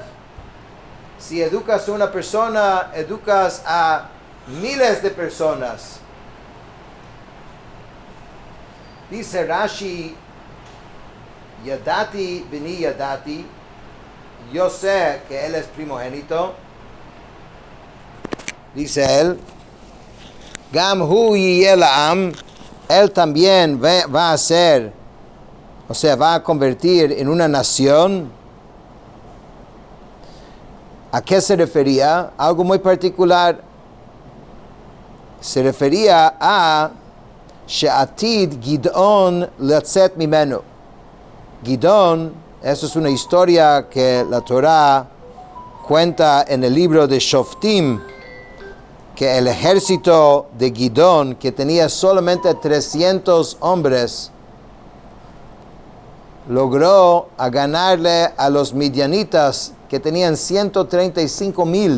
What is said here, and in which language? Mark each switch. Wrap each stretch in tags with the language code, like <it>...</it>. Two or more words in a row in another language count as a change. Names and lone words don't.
<es>Si educas a una persona, educas a miles de personas. Dice</es> <he>Rashi, ידעתי בני ידעתי,</he> <es>yo sé que él es primogénito. Dice él,</es> <he>גם הוא יהיה לעם,</he> <es>él también va a ser, o sea, va a convertir en una nación. ¿A qué se refería? Algo muy particular. Se refería a</es> <he>שעתיד גדעון לצאת ממנו.</he> <es>Gidon, eso es una historia que la Torah cuenta en el libro de Shoftim, que el ejército de Gidon, que tenía solamente 300 hombres, logró ganarle a los midianitas que tenían 135,000.</es>